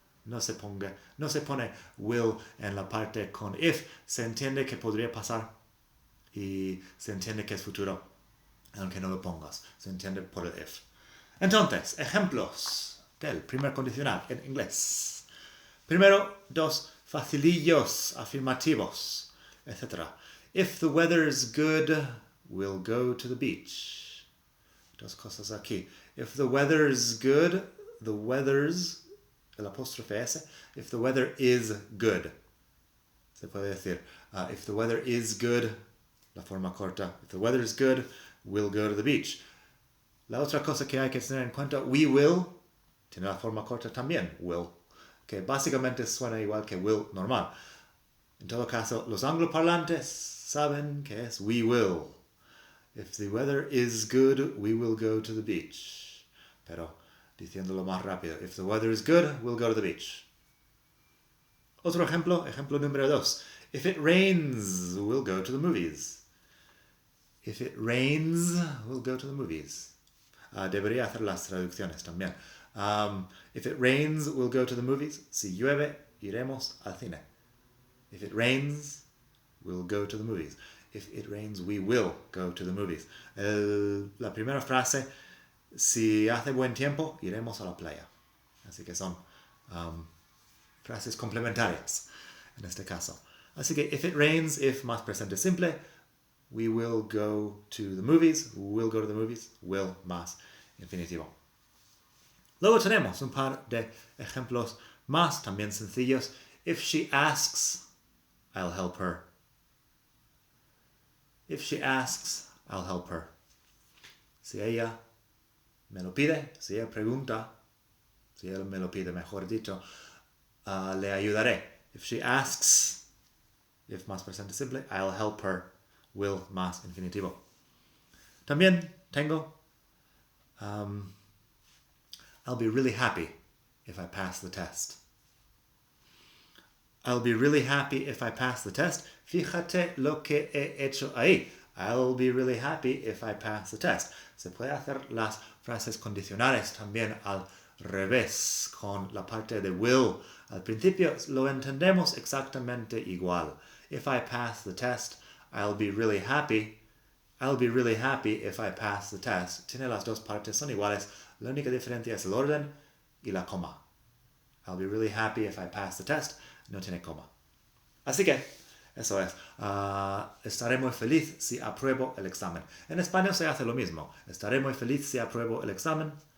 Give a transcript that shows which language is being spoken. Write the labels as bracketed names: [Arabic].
[Spanish] No se pone will en la parte con if, se entiende que podría pasar y se entiende que es futuro, aunque no lo pongas, se entiende por el if. Entonces, ejemplos del primer condicional en inglés. Primero, dos facilillos afirmativos, etc. [English] If the weather's good, we'll go to the beach. Dos cosas aquí. If the weather's good, the weather's, el apóstrofe S, if the weather is good. [Spanish] Se puede decir, if the weather is good, la forma corta. [English] If the weather is good, we'll go to the beach. [Spanish] La otra cosa que hay que tener en cuenta, we will, tiene la forma corta también, will, que básicamente suena igual que will normal. En todo caso, los angloparlantes saben que es we will. [English] If the weather is good, we will go to the beach. Pero diciéndolo más rápido, if the weather is good, we'll go to the beach. Otro ejemplo número 2. If it rains, we'll go to the movies. If it rains, we'll go to the movies. [Spanish] Debería hacer las traducciones también. [English] If it rains, we'll go to the movies. Si llueve, iremos al cine. If it rains, we'll go to the movies. If it rains, we will go to the movies. [Spanish] La primera frase, si hace buen tiempo, iremos a la playa. Así que son frases complementarias en este caso. [English] Así que if it rains, if más presente simple, we will go to the movies, will go to the movies, will más infinitivo. [Spanish] Luego tenemos un par de ejemplos más también sencillos. [English] If she asks, I'll help her. [Spanish] If she asks, I'll help her. Si ella me lo pide, si ella pregunta, si él me lo pide, mejor dicho, le ayudaré. [English] If she asks, if más presente simple, I'll help her. Will más infinitivo. También tengo I'll be really happy if I pass the test. I'll be really happy if I pass the test. [Spanish] Fíjate lo que he hecho ahí. [English] I'll be really happy if I pass the test. [Spanish] Se puede hacer las frases condicionales también al revés, con la parte de will. Al principio lo entendemos exactamente igual. [English] If I pass the test, I'll be really happy. I'll be really happy if I pass the test. [Spanish] Tiene las dos partes, son iguales. La única diferencia es el orden y la coma. [English] I'll be really happy if I pass the test. [Spanish] No tiene coma. Así que, eso es. Estaré muy feliz si apruebo el examen. En español se hace lo mismo. Estaré muy feliz si apruebo el examen.